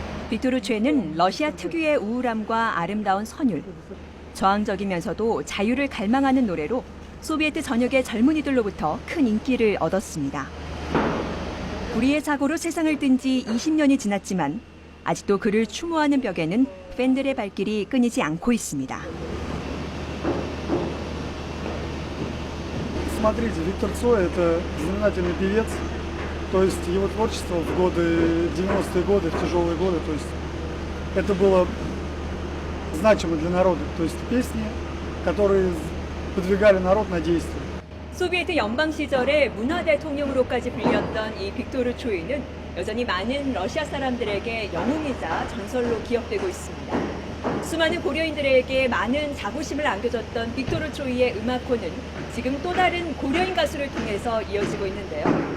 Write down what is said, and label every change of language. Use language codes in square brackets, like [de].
[ko] 빅토르 최는 러시아 특유의 우울함과 아름다운 선율, 저항적이면서도 자유를 갈망하는 노래로 소비에트 전역의 젊은이들로부터 큰 인기를 얻었습니다. 불의의 사고로 세상을 뜬 지 20년이 지났지만 아직도 그를 추모하는 벽에는 팬들의 발길이 끊이지 않고 있습니다. [ru] Смотрите, Виктор Цой – это знаменательный певец, то есть его творчество в годы, 90-е годы, в тяжелые годы, то есть это было значимо для народа, то есть песни, которые подвигали народ на действие. [ko] 소비에트 연방 시절에 문화 대통령으로까지 불렸던 이 빅토르 초이는 여전히 많은 러시아 사람들에게 영웅이자 전설로 기억되고 있습니다. 수많은 고려인들에게 많은 자부심을 안겨줬던 빅토르 초이의 음악호는 지금 또 다른 고려인 가수를 통해서 이어지고 있는데요.